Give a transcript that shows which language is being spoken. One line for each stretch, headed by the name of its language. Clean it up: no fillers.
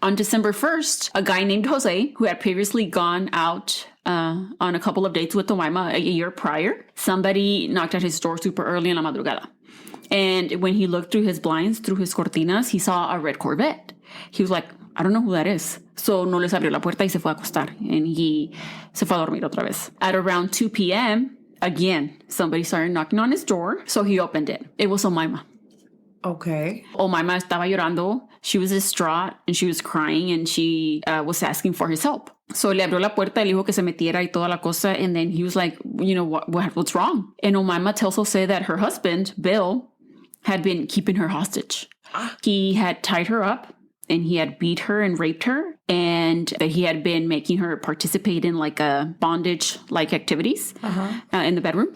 English: On December 1st, a guy named Jose, who had previously gone out on a couple of dates with Omaima a year prior, somebody knocked at his door super early in
Spanish: la madrugada.
English: And when he looked through his blinds, through his cortinas, he saw a red Corvette. He was like, I don't know who that is.
Spanish: So no les abrió la puerta y se fue a acostar.
English: And he
Spanish: se fue a dormir otra vez.
English: At around 2 p.m., again, somebody started knocking on his door. So he opened it. It was Omaima. Okay.
Spanish: Omaima estaba llorando.
English: She was distraught and she was crying and she was asking for his help.
Spanish: So le abrió la puerta, le dijo que se metiera y toda la cosa.
English: And then he was like, what's wrong? And Omaima tells Jose that her husband, Bill, had been keeping her hostage. He had tied her up and he had beat her and raped her and that he had been making her participate in like a bondage-like activities in the bedroom.